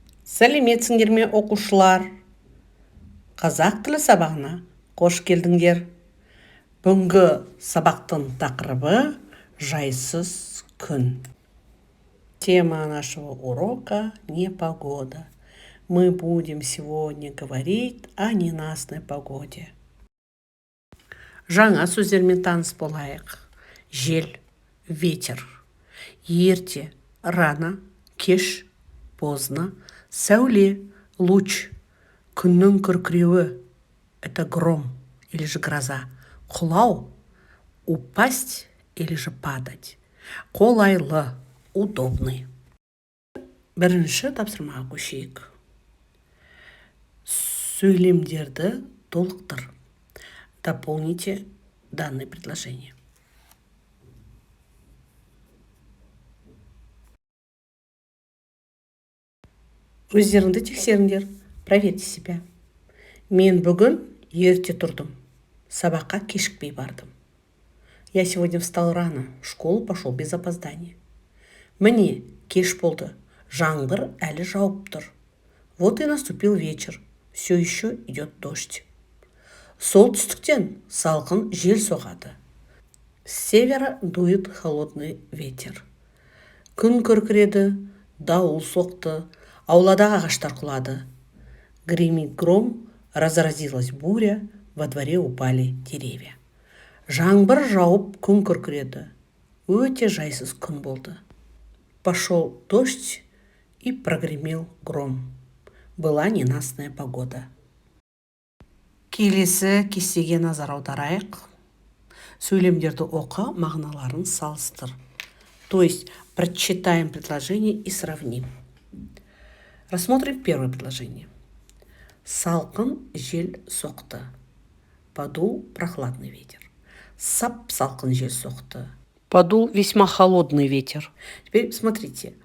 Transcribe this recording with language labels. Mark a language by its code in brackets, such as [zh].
[kk] Сәлеметсіңдер ме, оқушылар? Қазақ тілі сабағына қош келдіңдер. Бүгінгі сабақтың тақырыбы жайсыз күн. [ru] Тема нашего урока непогода. Мы будем сегодня говорить о ненастной погоде. [kk] Жаңа сөздермен таныс болайық. Жел, ветер. Ерте, рано, кеш, поздно. Сәуле, луч. Күннің күркіреуі. [ru] Это гром или же гроза. Құлау, упасть или же падать. [kk] Қолайлы, удобный. Бірінші тапсырмаға көшейік. Сөйлемдерді толықтыр. [ru] Дополните данное предложение. [kk] Өздеріңді тексеріңдер. [ru] Проверьте себя. [kk] Мен бүгін ерте тұрдым. Сабаққа кешікпей бардым. [ru] Я сегодня встал рано. В школу пошел без опоздания. [kk] Міне, кеш болды. Жаңбыр әлі жауып тұр. [ru] Вот и наступил вечер. Все еще идет дождь. [kk] Солтүстіктен салқын жел соғады. [ru] С севера дует холодный ветер. [kk] Күн күркіреді, дауыл соқты, ауладағы ағаштар құлады. [ru] Гремит гром, разразилась буря, во дворе упали деревья. [kk] Жаңбыр жауып күн күркіреді. Өте жайсыз күн болды. [ru] Пошел дождь и прогремел гром. Была ненастная погода. [kk] Келесі кестеге назар аударайық. Сөйлемдерді оқы, мағыналарын салыстыр. [ru] То есть прочитаем предложение и сравним. Рассмотрим первое предложение. [kk] Салқын жел соқты. [ru] Подул прохладный ветер. [kk] Сап салқын жел соқты. [ru] Подул весьма холодный ветер. Теперь смотрите.